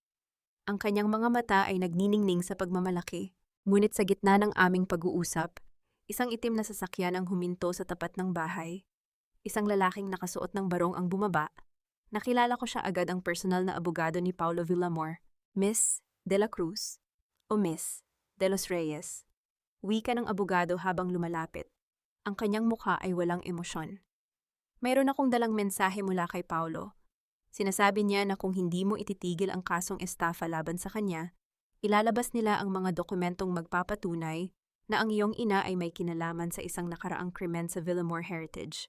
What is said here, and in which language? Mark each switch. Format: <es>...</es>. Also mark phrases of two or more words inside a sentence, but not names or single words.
<tl>Ang kanyang mga mata ay nagniningning sa pagmamalaki. Ngunit sa gitna ng aming pag-uusap, isang itim na sasakyan ang huminto sa tapat ng bahay. Isang lalaking nakasuot ng barong ang bumaba. Nakilala ko siya agad ang personal na abogado ni Paulo Villamor, Miss de la Cruz o Miss de los Reyes. Wika ng abogado habang lumalapit. Ang kanyang mukha ay walang emosyon. Mayroon akong dalang mensahe mula kay Paulo. Sinasabi niya na kung hindi mo ititigil ang kasong estafa laban sa kanya, ilalabas nila ang mga dokumentong magpapatunay na ang iyong ina ay may kinalaman sa isang nakaraang krimen sa Villamor Heritage.</tl>